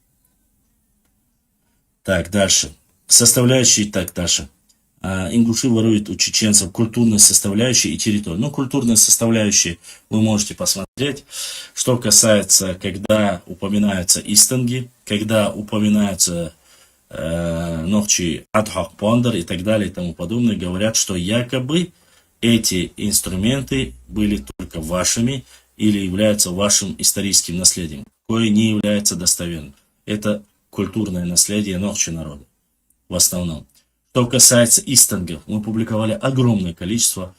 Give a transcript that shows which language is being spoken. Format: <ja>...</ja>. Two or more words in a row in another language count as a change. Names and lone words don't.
<ru>Так, дальше. Составляющие, так, дальше. Ингуши воруют у чеченцев культурные составляющие и территорию. Ну, культурные составляющие вы можете посмотреть. Что касается, когда упоминаются истанги, когда упоминаются</ru> <ce>нохчи адхак пондар</ce> <ru>и так далее и тому подобное, говорят, что якобы эти инструменты были только вашими или являются вашим историческим наследием, кое не является достоверным. Это культурное наследие нохчи народа в основном. Что касается истангов, мы публиковали огромное количество.</ru>